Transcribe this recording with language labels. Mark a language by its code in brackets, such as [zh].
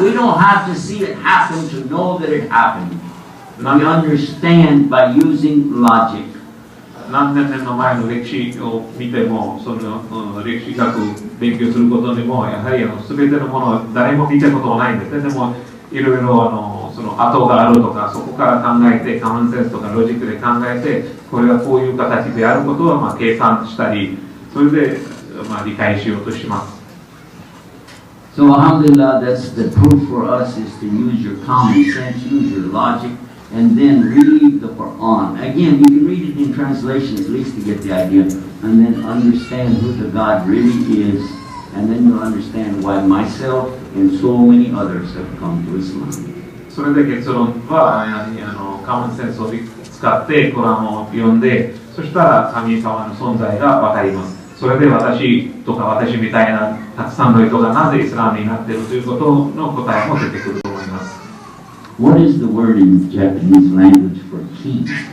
[en] We don't have to see it happen to know that it happened. We understand by using logic. [ja] 何千年の前の歴史を見ても、その歴史学を勉強することでも、やはり全てのものを誰も見たことはないんですね。でもいろいろその跡があるとか、そこから考えて、カモンセンスとかロジックで考えて、これはこういう形であることは計算したり、それで理解しようとします。 [en] So alhamdulillah, that's the proof for us is to use your common sense, use your logic, and then read the Quran. Again, you can read it in translation at least to get the idea, and then understand who the God really is, and then you'll understand why myself and so many others have come to Islam. [ja] それで結論はカモンセンスを使ってコランを読んで、そしたら神様の存在がわかります。それで私とか私みたいなたくさんの人がなぜイスラムになっているということの答えも出てくると思います。 [en] What is the word in Japanese language for key?